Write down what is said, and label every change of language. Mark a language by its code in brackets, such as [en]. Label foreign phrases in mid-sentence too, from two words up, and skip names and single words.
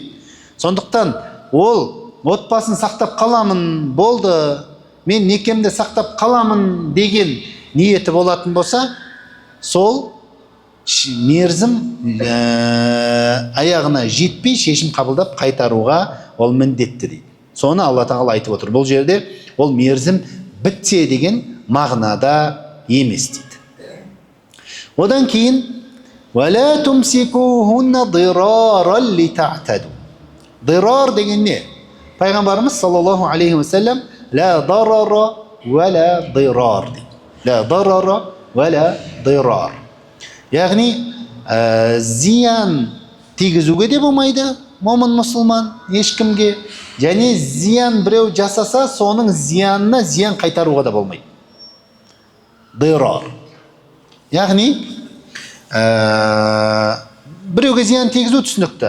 [kk] Сондықтан ол отбасын сақтап қаламын, болды, мен некемді сақтап қаламын деген ниеті болатын болса, сол мерзім аяғына жетпей шешім қабылдап қайтаруға ол міндетті дейді. Соны Алла Тағала айтып отыр. Бұл жерде ол мерзім бітсе деген мағынада емес дейді. Одан кейін [ar] وَلَا تُمْسِكُوهُنَّ ضِرَارًا لِتَعْتَدُوا. [kk] Дирар деген не? Пайғамбарымыз [ar] صلى الله عليه و سلم لا ضرر و لا ضرار [kk] дейді. [ar] لا ضرر و لا ضرار. [kk] Яғни зиян тигізуге де болмайды момын мұсылман ешкімге, және зиян біреу жасаса, соның зиянына зиян қайтаруға да болмайды. Дирар. Яғни біреуге зиян тигізу түсінікті.